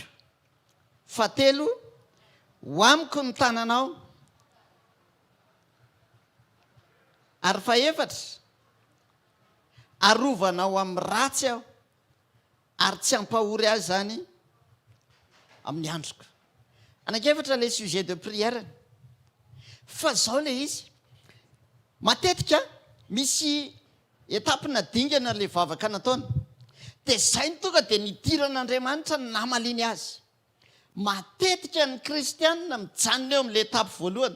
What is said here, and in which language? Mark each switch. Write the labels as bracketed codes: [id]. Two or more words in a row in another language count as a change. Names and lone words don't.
[mg] Fahatelo, ho amiko ny tananao. Ary fahaefatra, arovanao amin'ny ratsy aho, ary tsy hampahory azy zany amin'ny androko. Anankefatra ilay [fr] sujet de prière. [mg] Fa zao ilay izy, matetika misy etapina dingana ilay vavaka nataony. Dia zay ny tonga dia nidiran'Andriamanitra ny namaliny azy. Matetika ny kristianina mijanona eo amin'ilay etapy voalohany.